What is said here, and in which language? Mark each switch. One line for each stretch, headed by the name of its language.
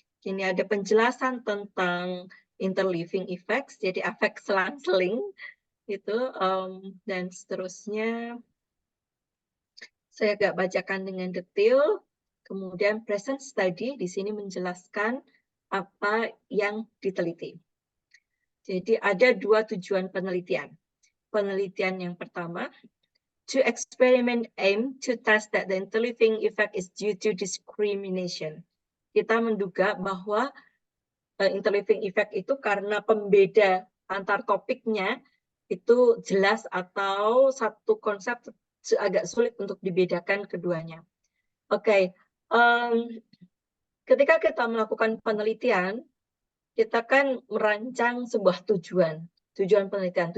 Indonesian: Ini ada penjelasan tentang interleaving effects, jadi efek selang-seling itu, dan seterusnya. Saya agak bacakan dengan detail. Kemudian present study di sini menjelaskan apa yang diteliti. Jadi ada 2 tujuan penelitian. Penelitian yang pertama,
English: to experiment aim to test that the interleaving effect is due to discrimination.
Indonesian: Kita menduga bahwa interleaving effect itu karena pembeda antar topiknya itu jelas atau satu konsep agak sulit untuk dibedakan keduanya. Oke, ketika kita melakukan penelitian, kita kan merancang sebuah tujuan penelitian.